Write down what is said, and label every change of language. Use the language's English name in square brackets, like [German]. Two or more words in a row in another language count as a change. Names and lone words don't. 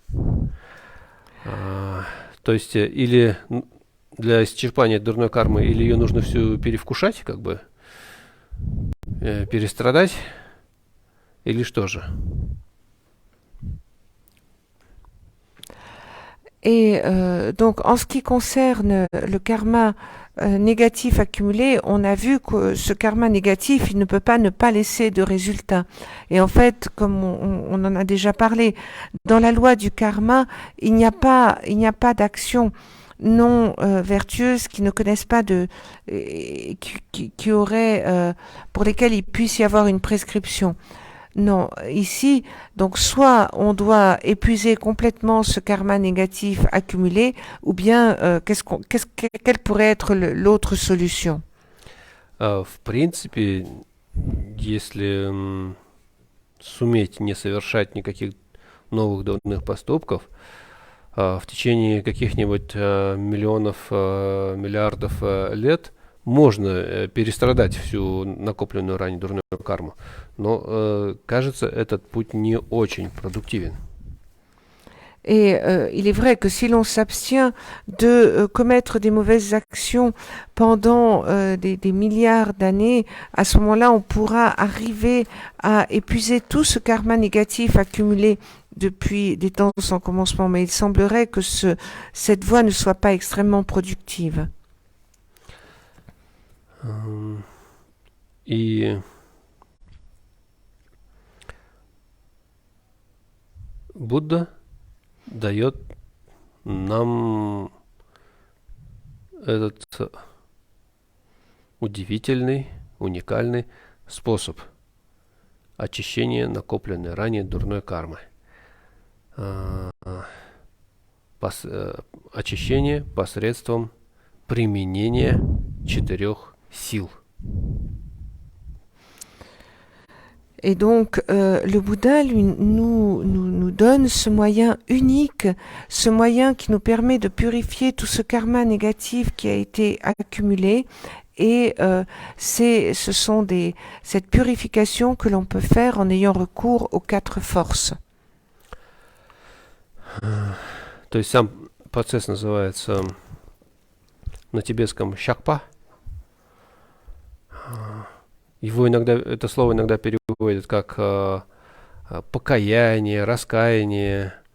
[Russian] То есть или для исчерпания дурной кармы, или ее нужно всю перевкушать, как бы перестрадать, или что же? [French] Et donc, en ce qui concerne le karma négatif accumulé, on a vu que ce karma négatif, il ne peut pas ne pas laisser de résultat. Et en fait, comme on en a déjà parlé, dans la loi du karma, il n'y a pas d'action non vertueuses qui ne connaissent pas qui auraient pour lesquelles il puisse y avoir une prescription. Non, ici, donc soit on doit épuiser complètement ce karma négatif accumulé, ou bien quelle pourrait être l'autre solution? [Russian] В принципе, если суметь не совершать никаких новых дурных поступков, в течение каких-нибудь миллионов, миллиардов лет можно перестрадать всю накопленную ранее дурную карму. Но, кажется, этот путь не очень продуктивен. [French] Et il est vrai que si l'on s'abstient de commettre des mauvaises actions pendant des milliards d'années, à ce moment-là, on pourra arriver à épuiser tout ce karma négatif accumulé depuis des temps sans commencement. Mais il semblerait que cette voie ne soit pas extrêmement productive. [Russian] И Будда дает нам этот удивительный, уникальный способ очищения накопленной ранее дурной кармы. Очищение посредством применения 4 сил. [French] Et donc, le Bouddha nous donne ce moyen unique, ce moyen qui nous permet de purifier tout ce karma négatif qui a été accumulé. Et cette purification que l'on peut faire en ayant recours aux 4 forces. [Russian] То есть сам процесс называется на тибетском щакпа. Это слово иногда переводят как покаяние, раскаяние.